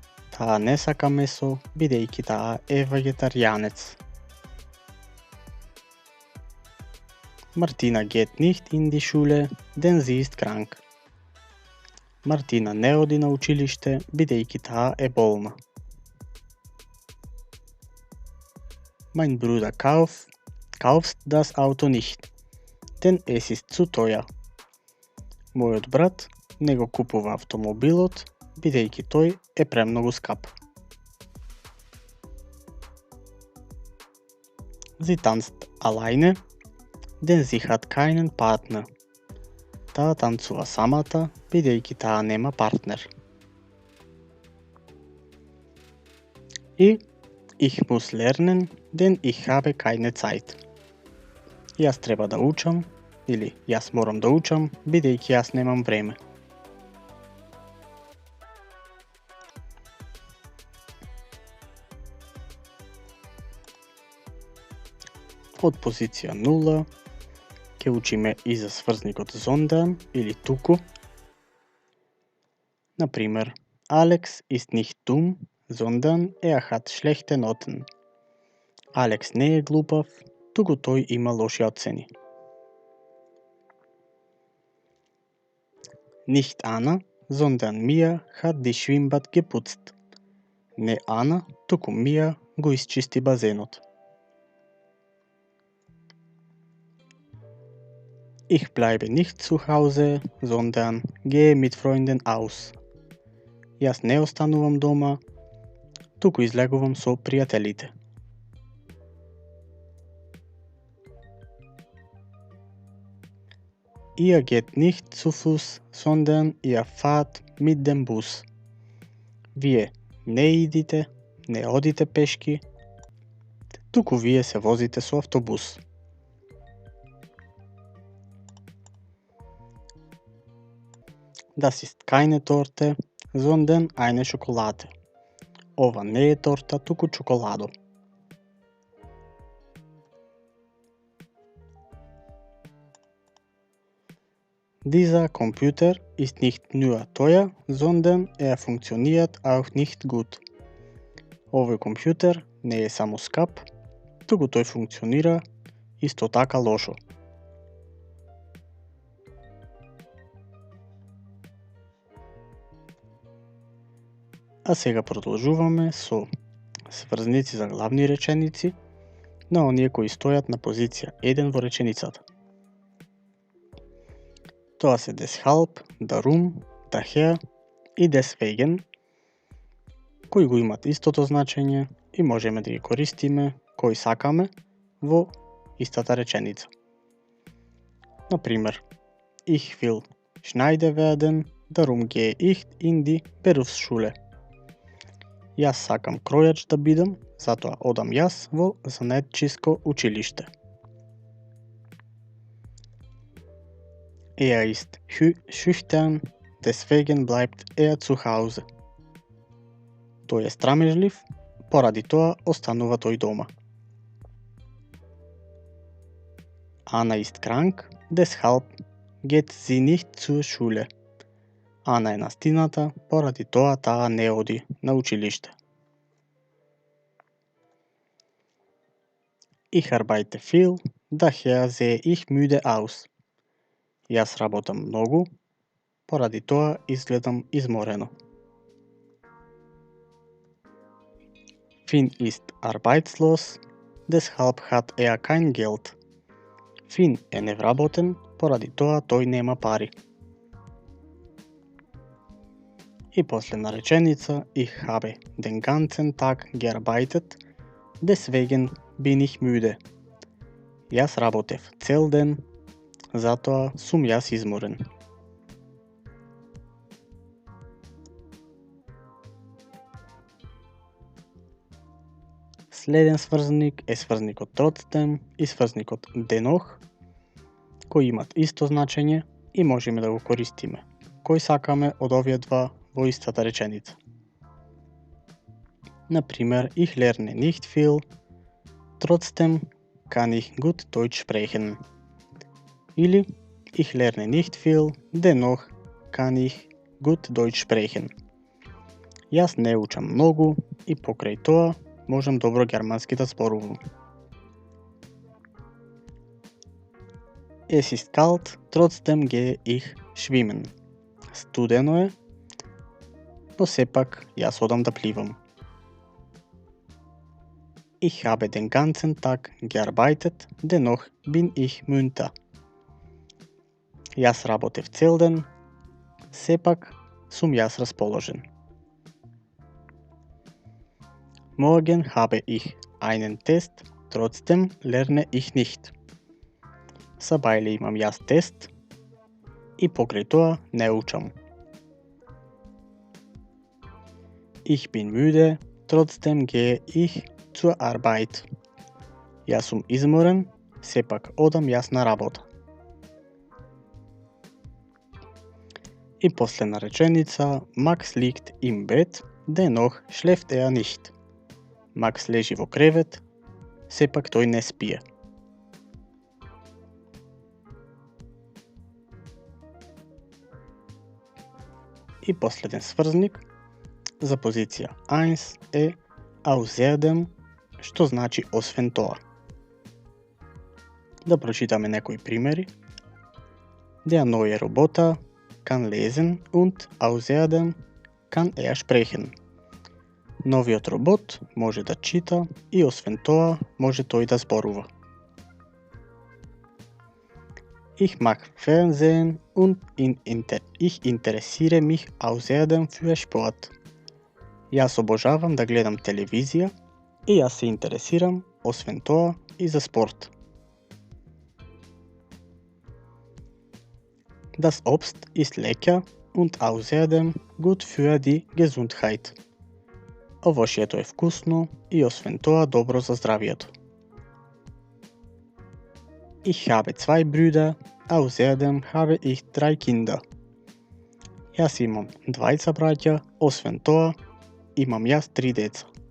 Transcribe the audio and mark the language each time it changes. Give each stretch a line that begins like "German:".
Macedonian: Таа не сака месо, бидејќи таа е вегетаријанец.
German: Martina geht nicht in die Schule, denn sie ist krank.
Macedonian: Мартина не оди на училиште, бидејќи таа е болна.
German: Mein Bruder kauft das Auto nicht, denn es ist zu teuer.
Macedonian: Мојот брат не го купува автомобилот, бидејќи тој е премногу скап.
German: Sie tanzt alleine, denn sie hat keinen Partner.
Macedonian: Таа танцува самата, бидејќи таа нема партнер.
German: И ich muss lernen, denn ich habe keine Zeit.
Macedonian: Јас треба да учам, или јас морам да учам, бидејќи јас немам време. Од позиција 0 ќе учиме и за сврзникот зондам или туку.
German: Например, Alex ist nicht dumm, sondern hat schlechte Noten.
Macedonian: Алекс не е глупав, туку тој има лоши оцени.
German: Nicht Anna, sondern Mia hat die Schwimmbad geputzt.
Macedonian: Не Ана, туку Мија го исчисти базенот.
German: Ich bleibe nicht zu Hause, sondern gehe mit Freunden aus.
Macedonian: Јас не останувам дома, туку излегувам со пријателите.
German: Ihr geht nicht zu Fuß, sondern ihr fahrt mit dem Bus.
Macedonian: Вие не идите, не одите пешки, туку вие се возите со автобус.
German: Das ist keine Torte, sondern eine Schokolade.
Macedonian: Ова не е торта, туку чоколадо.
German: Dieser Computer ist nicht nur teuer, sondern funktioniert auch nicht gut.
Macedonian: Овој компјутер не е само скап, туку тој функционира исто така лошо. А сега продолжуваме со сврзници за главни реченици на оние кои стојат на позиција 1 во реченицата. Тоа се deshalb, darum, daher и deswegen, кои го имат истото значење и можеме да ги користиме кои сакаме во истата реченица.
German: Например, ich will Schneider werden, darum gehe ich in die Berufsschule.
Macedonian: Јас сакам кројач да бидам, затоа одам јас во занаетчиско училиште.
German: Er ist schüchtern, deswegen bleibt er zu Hause.
Macedonian: Тој е страмежлив, поради тоа останува тој дома.
German: Anna ist krank, deshalb geht sie nicht zur Schule.
Macedonian: Ана е настината, поради тоа таа не оди на училиште.
German: Ich arbeite viel, daher sehe ich müde aus.
Macedonian: Јас работам многу, поради тоа изгледам изморено.
German: Finn ist arbeitslos, deshalb hat er kein Geld.
Macedonian: Фин е невработен, поради тоа тој нема пари. И последна реченица,
German: ich habe den ganzen Tag gearbeitet, deswegen bin ich müde.
Macedonian: Јас работев цел ден, затоа сум јас изморен. Следен сврзник е сврзникот trotzdem и сврзникот dennoch, кои имат исто значење и можеме да го користиме кој сакаме од овие два во истата реченица.
German: Например, ich lerne nicht viel, trotzdem kann ich gut Deutsch sprechen. Или ich lerne nicht viel, dennoch kann ich gut Deutsch sprechen.
Macedonian: Јас не учам многу и покрај тоа можам добро германски да зборувам.
German: Es ist kalt, trotzdem gehe ich schwimmen.
Macedonian: Студено е, но сепак јас одам да пливам.
German: Ich habe den ganzen Tag gearbeitet, dennoch bin ich munter.
Macedonian: Јас работев цел ден, сепак сум јас расположен.
German: Morgen habe ich einen Test, trotzdem lerne ich nicht.
Macedonian: Сабајле имам јас тест и покрај тоа не учам.
German: Ich bin müde, trotzdem gehe ich zur Arbeit.
Macedonian: Јас сум изморен, сепак одам јас на работа. И последна реченица,
German: Max liegt im Bett, dennoch schläft er nicht.
Macedonian: Макс лежи во кревет, сепак тој не спие. И последен сврзник за позиција 1 е außerdem, што значи освен тоа. Да прочитаме некои примери.
German: Der neue Roboter kann lesen und außerdem kann er sprechen.
Macedonian: Новиот робот може да чита и освен тоа може тој да зборува.
German: Ich mag Fernsehen und ich interessiere mich außerdem für Sport.
Macedonian: Јас обожавам да гледам телевизија и јас се интересирам освен тоа и за спорт.
German: Das Obst ist lecker und außerdem gut für die Gesundheit.
Macedonian: Овошјето е вкусно и освен тоа добро за здравието.
German: Ich habe 2 Brüder, außerdem habe ich 3 Kinder.
Macedonian: Јас имам двајца браќа, освен тоа имам јас 3 деца.